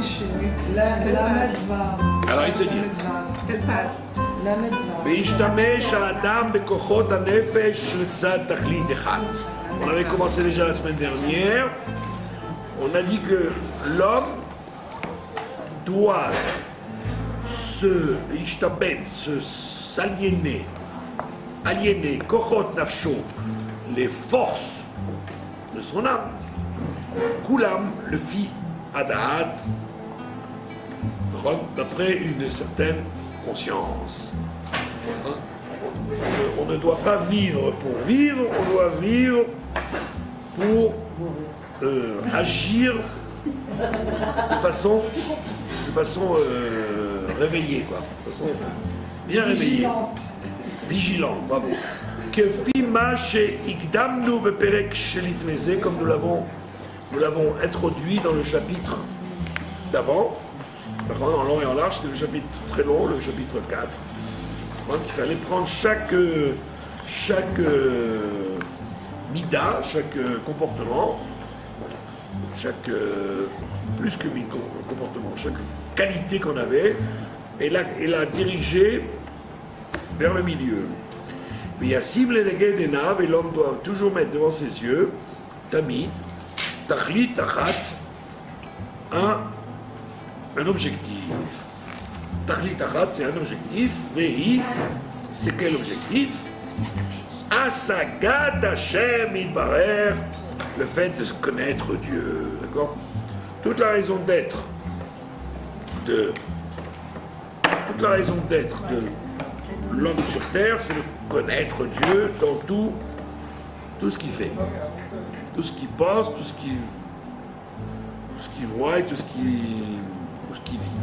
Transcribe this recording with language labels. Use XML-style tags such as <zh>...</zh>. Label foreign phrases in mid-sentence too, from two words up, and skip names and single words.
<fr>alors il te dit,</fr> <he>והשתמש האדם בכוחות הנפש לצד תכלית אחד.</he> <fr>On avait commencé déjà la semaine dernière. On a dit que l'homme doit s'aliéner,</fr> <he>כוחות נפשו,</he> <fr>les forces de son âme.</fr> <he>כולם לפי הדעת,</he> <fr>d'après une certaine conscience. On ne doit pas vivre pour vivre, on doit vivre pour agir de façon réveillée, quoi. De façon bien réveillée. Vigilant, bravo.</fr> <he>כפי מה שהקדמנו בפרק שלפני זה,</he> <fr>comme nous l'avons introduit dans le chapitre d'avant, en long et en large, c'était le chapitre très long, le chapitre 4. Il fallait prendre chaque mida, chaque comportement, plus que comportement, chaque qualité qu'on avait, et la diriger vers le milieu. Et l'homme doit toujours mettre devant ses yeux,</fr> <he>תמיד, תכלית, אחת,</he> <fr>un objectif.</fr> <he>תכלית אחת,</he> <fr>c'est un objectif. Vehi, c'est quel objectif?</fr> <he>השגת השם יתברך,</he> <fr>le fait de se connaître Dieu. D'accord? Toute la raison d'être de l'homme sur terre, c'est de connaître Dieu dans tout ce qu'il fait, tout ce qu'il pense, tout ce qu'il voit et tout ce qu'il vit.</fr>